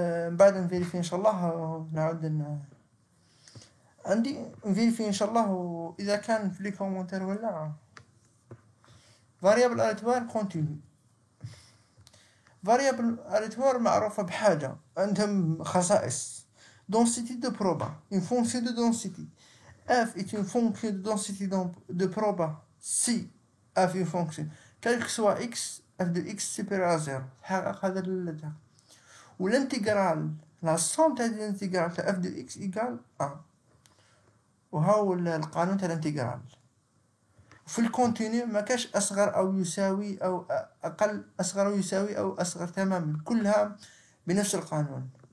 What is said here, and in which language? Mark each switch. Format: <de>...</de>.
<ar>من بعد نفيريفي ان شاء الله نعاود عندي نفيريفي ان شاء الله. واذا كان في لي كومونتير ولا فاريابل اليتوار كونتينيو فاريابل اليتوار معروفة بحاجة، عندهم خصائص.</ar> <fr>densité de proba، une fonction de densité. f est une fonction de densité de proba si f une fonction quel que soit x f de x supérieur à 0</fr> <ar>تحقق هذا الهدف. والانتجرال لا somme تاع الانتجرال تاع f de x égale 1، وهاو القانون تاع الانتجرال. في الكونتينيو ما كاش أصغر أو يساوي أو أقل، أصغر أو يساوي أو أصغر تماما، كلها بنفس القانون.</ar>